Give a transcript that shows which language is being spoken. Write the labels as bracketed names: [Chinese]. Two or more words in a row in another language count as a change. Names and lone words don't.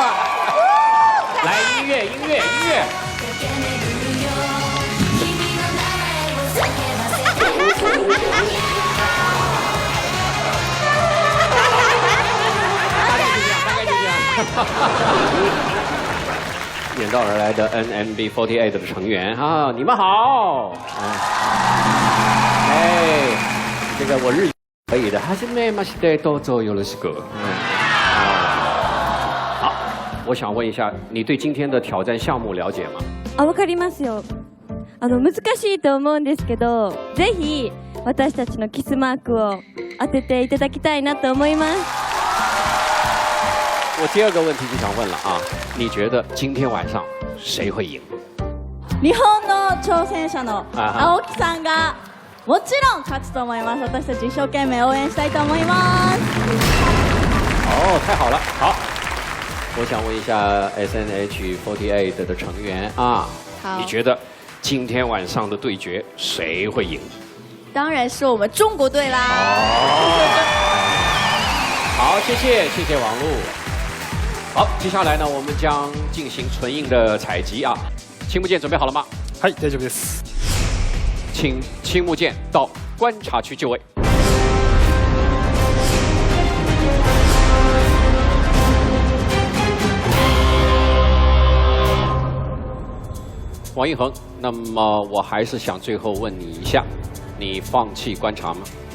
[Chinese] 来，音乐。远道而来的 NMB48 的成员啊，你们好。哎，这个我日语可以的。 [Japanese] はじめましてどうぞよろしく。 [Chinese] 好，我想问一下，你对今天的挑战项目了解吗？ [Japanese] わかりますよ。難しいと思うんですけど、ぜひ私たちのキスマークを当てていただきたいなと思います。 [Chinese] 我第2个问题就想问了啊，你觉得今天晚上谁会赢？ [Japanese] 日本の挑戦者の青木さんがもちろん勝つと思います。私たち一生懸命応援したいと思います。 [Chinese] 哦，太好了，好，我想问一下 SNH48 的成员啊，你觉得今天晚上的对决谁会赢？当然是我们中国队啦。好，谢谢王璐。好，接下来呢，我们将进行纯印的采集啊。青木剑准备好了吗？ [Japanese] はい、大丈夫です。 [Chinese] 请青木剑到观察区就位。王一恒，那么我还是想最后问你一下，你放弃观察吗？